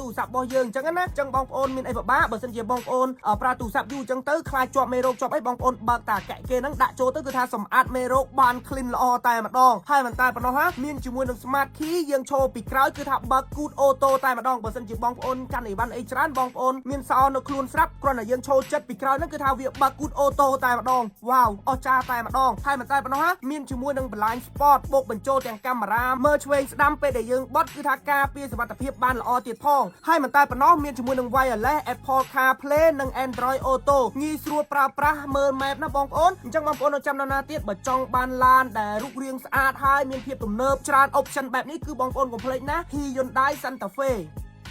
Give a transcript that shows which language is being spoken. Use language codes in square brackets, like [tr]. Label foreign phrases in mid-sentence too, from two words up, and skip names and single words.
[km] រស័ព្ទរបស់យើងអញ្ចឹងណាអញ្ចឹងបងប្អូនមានអីពិបាកបើសិនជាបងប្អូនប្រើទូរស័ព្ទយូរអញ្ចឹងទៅខ្លាចជាប់មេរោគជាប់អីបងប្អូនបើកតាកែគេហ្នឹងដាក់ចូលទៅគឺថាសម្អាតមេរោគបាន clean ល្អតែ ម្ដងហើយមិនតែប៉ុណ្ណោះមានជាមួយនឹង [en] smart key [km] យើងឈរពីក្រោយគឺថាបើកគូតអូតូតែម្ដងបើសិនជាបងប្អូនកាន់អីវ៉ាន់អីច្រើនបងប្អូនមាន សោនៅខ្លួនស្រាប់គ្រាន់តែយើងឈរចិត្តពីក្រោយហ្នឹងគឺថាវាបើកគូតអូតូតែម្ដងវ៉ាវអស្ចារ្យតែម្ដងហើយមិនតែប៉ុណ្ណោះមានជាមួយនឹង [en] blind spot [km] បូកបញ្ចូលទាំងកាមេរ៉ាមើលឆ្វេងស្ដាំពេលដែលយើងបត់គឺថាការពារសុវត្ថិភាពបានល្អទៀតផងហើយមិនតែប៉ុណ្ណោះមានជាមួយនឹង wireless Apple CarPlay និង Android Auto ងាយស្រួលប្រើប្រាស់មើល map ណាបងប្អូនអញ្ចឹងបងប្អូននៅចាំដល់ណាទៀតបើចង់បានឡានដែលរូបរាងស្អាតហើយមានភាពទំនើបច្រើន option បែបនេះគឺបងប្អូនកុំភ្លេចណា Hyundai Santa Fe